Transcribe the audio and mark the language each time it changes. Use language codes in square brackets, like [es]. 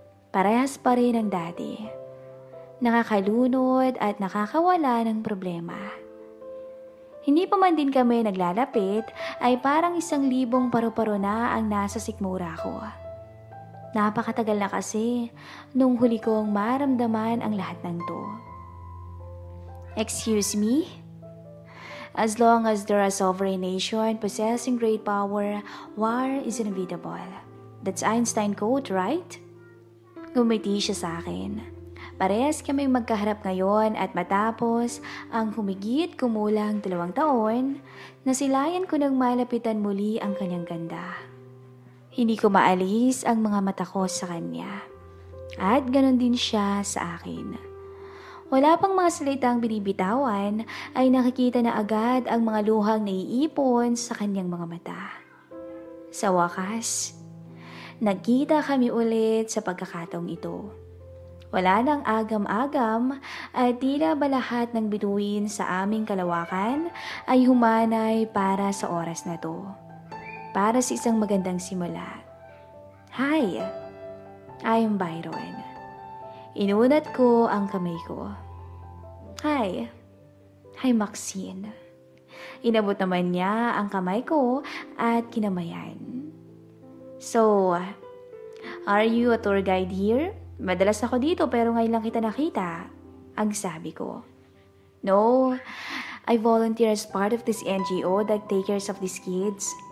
[tl] Parehas pa rin ang dati. Nakakalunod at nakakawala ng problema. Hindi pa man din kami naglalapit ay parang 1,000 paru-paro na ang nasa sikmura ko. Napakatagal na kasi nung huli kong maramdaman ang lahat ng to. [en] Excuse me? As long as there is a sovereign nation possessing great power, war is inevitable. That's Einstein quote, right? [tl] Ngumiti siya sa akin. Parehas kami magkaharap ngayon at matapos ang humigit kumulang 2 taon, nasilayan ko ng malapitan muli ang kanyang ganda. Hindi ko maalis ang mga mata ko sa kanya. At ganon din siya sa akin. Wala pang mga salitang binibitawan ay nakikita na agad ang mga luhang naiipon sa kanyang mga mata. Sa wakas, nagkita kami ulit sa pagkakataong ito. Wala nang agam-agam at tila ba lahat ng bituin sa aming kalawakan ay humanay para sa oras na to. Para sa isang magandang simula. [en] Hi, I'm Byron. [tl] Inunat ko ang kamay ko. Hi Maxine. Inabot naman niya ang kamay ko at kinamayan. [en] So, are you a tour guide here? [tl] Madalas ako dito pero ngayon lang kita nakita, ang sabi ko. [en] No, I volunteer as part of this NGO that take care of these kids.